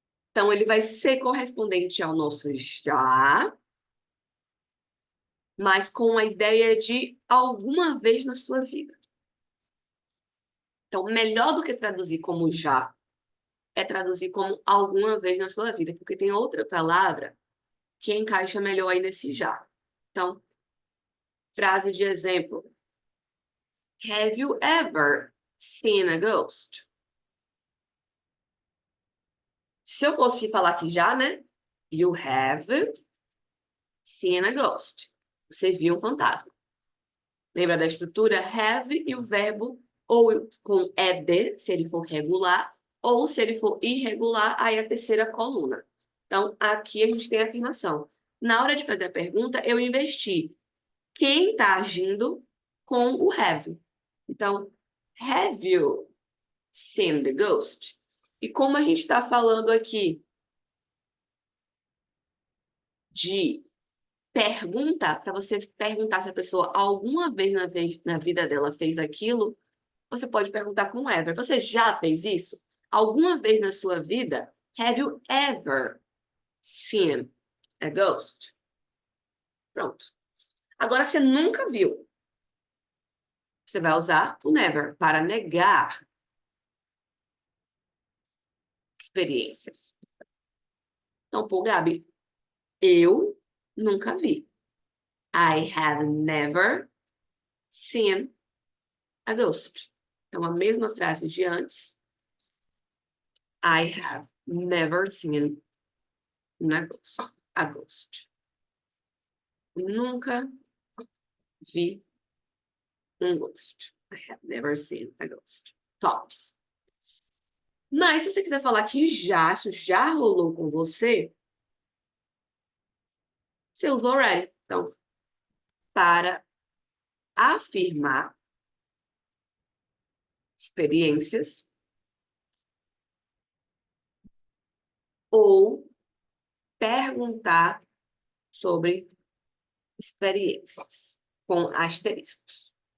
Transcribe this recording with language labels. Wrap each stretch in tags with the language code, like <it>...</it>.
<pt>Então, ele vai ser correspondente ao nosso já, mas com a ideia de alguma vez na sua vida. Então, melhor do que traduzir como já, é traduzir como alguma vez na sua vida, porque tem outra palavra que encaixa melhor aí nesse já. Então, frase de exemplo.</pt> <en>Have you ever seen a ghost?</en> <pt>Se eu fosse falar aqui já, né?</pt> <en>You have seen a ghost.</en> <pt>Você viu um fantasma. Lembra da estrutura? Have e o verbo ou com ed, se ele for regular, ou se ele for irregular, aí a terceira coluna. Então, aqui a gente tem a afirmação. Na hora de fazer a pergunta, eu investi quem está agindo com o have.</pt> <en>Então, have you seen the ghost?</en> <pt>E como a gente está falando aqui de pergunta, para você perguntar se a pessoa alguma vez na vida dela fez aquilo, você pode perguntar com ever. Você já fez isso? Alguma vez na sua vida?</pt> <en>Have you ever seen a ghost?</en> <pt>Pronto. Agora, você nunca viu. Você vai usar o never para negar experiências. Então, pô, Gabi, eu nunca vi.</pt> <en>I have never seen a ghost.</en> <pt>Então, a mesma frase de antes.</pt> <en>I have never seen a ghost.</en> <pt>Nunca vi um ghost.</pt> <en>I have never seen a ghost.</en> <pt>Tops. Mas se você quiser falar que isso já rolou com você, você usa already. Então, para afirmar experiências ou perguntar sobre experiências com asteriscos.</pt>